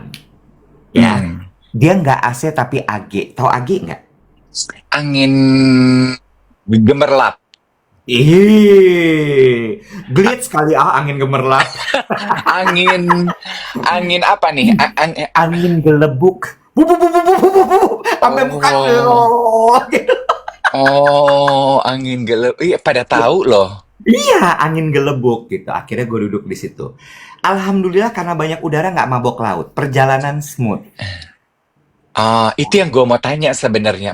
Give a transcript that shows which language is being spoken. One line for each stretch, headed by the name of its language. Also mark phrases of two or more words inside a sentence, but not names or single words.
Indonesian: Ya, Hmm. dia nggak AC tapi AG. Tahu AG nggak? Angin gemerlap. Ih, glit sekali angin gemerlap, Angin, angin apa nih? angin gelebuk. Bu bu bu bu bu bu bu bu. Sampai muka Oh, lo. oh, angin gelap. Iya, pada tahu loh. Iya, angin gelebuk gitu. Akhirnya gue duduk di situ. Alhamdulillah karena banyak udara nggak mabok laut. Perjalanan smooth. Ah, itu yang gue mau tanya sebenarnya.